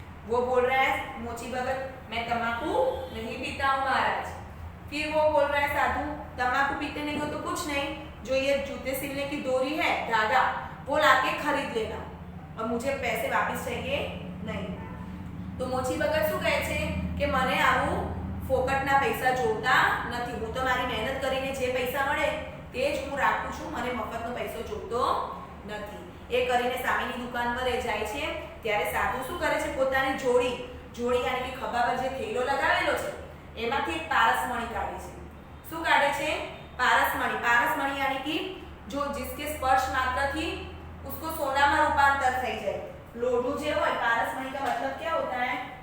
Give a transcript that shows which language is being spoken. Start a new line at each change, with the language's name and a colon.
Hindi: वो बोल रहा है मोची भगत मैं तम्बाकू नहीं पीता हूँ महाराज. फिर वो बोल रहा है साधु तम्बाकू पीते नहीं हो तो कुछ नहीं, जो ये जूते सिलने की डोरी है, धागा, वो लाके खरीद लेना और मुझे पैसे वापस चाहिए नहीं.
Gujarati: तो मोची भगत શું કહે છે કે મને આવું ફોકટના પૈસા જોતા નથી, હું તો મારી મહેનત કરીને જે પૈસા મળે તે જ હું રાખું છું, મને મફતનો પૈસો જોતો નથી. એ કરીને સામેની દુકાન પર જાય છે ત્યારે સાધુ શું કરે છે, પોતાની જોડી यानी કે ખભા પર જે થેલો લગાવેલો છે એમાંથી એક પારસમણી કાઢે છે. શું કાઢે છે? પારસમણી.
Hindi: પારસમણી यानी कि जो जिसके स्पर्श मात्र थी उसको सोना में रूपांतर
Gujarati: થઈ જાય.
Hindi: लोढ़ू
Gujarati: જે હોય,
Hindi: पारसमणी का मतलब क्या होता है?